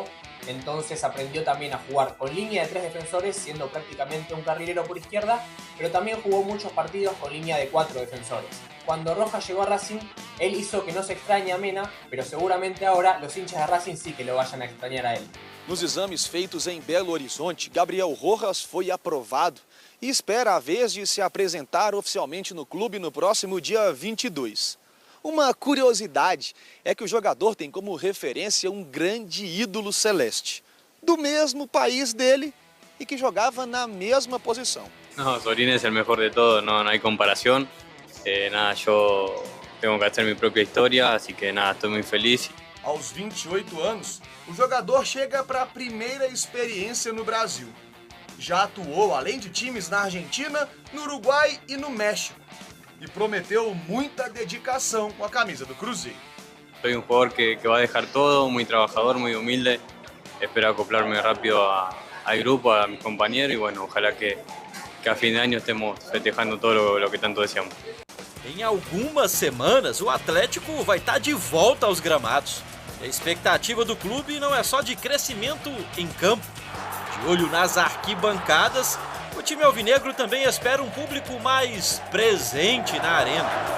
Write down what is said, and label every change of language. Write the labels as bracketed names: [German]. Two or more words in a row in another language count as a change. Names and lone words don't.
[Spanish] Entonces aprendió también a jugar con línea de 3 defensores, siendo prácticamente un carrilero por izquierda, pero también jugó muchos partidos con línea de 4 defensores. Cuando Rojas llegó a Racing, él hizo que no se extrañe a Mena, pero seguramente ahora los hinchas de Racing sí que lo vayan a extrañar a él. [Portuguese] Nos exames feitos em Belo Horizonte, Gabriel Rojas foi aprovado e espera a vez de se apresentar oficialmente no clube no próximo dia 22. Uma curiosidade é que o jogador tem como referência um grande ídolo celeste, do mesmo país dele e que jogava na mesma posição. [Spanish] No, Sorín es el mejor de todo, no hay comparación. Nada, yo tengo que hacer mi propia historia, así que nada, estoy muy feliz. [Portuguese] Aos 28 anos, o jogador chega para a primeira experiência no Brasil. Já atuou, além de times na Argentina, no Uruguai e no México. E prometeu muita dedicação com a camisa do Cruzeiro. [Spanish] Soy un jugador que va a dejar todo, muy trabajador, muy humilde. Espero acoplarme rápido al grupo, a mis compañeros y bueno, ojalá que a fin de año estemos festejando todo lo que tanto deseamos. [Portuguese] Em algumas semanas, o Atlético vai estar de volta aos gramados. A expectativa do clube não é só de crescimento em campo. De olho nas arquibancadas, o time alvinegro também espera um público mais presente na arena.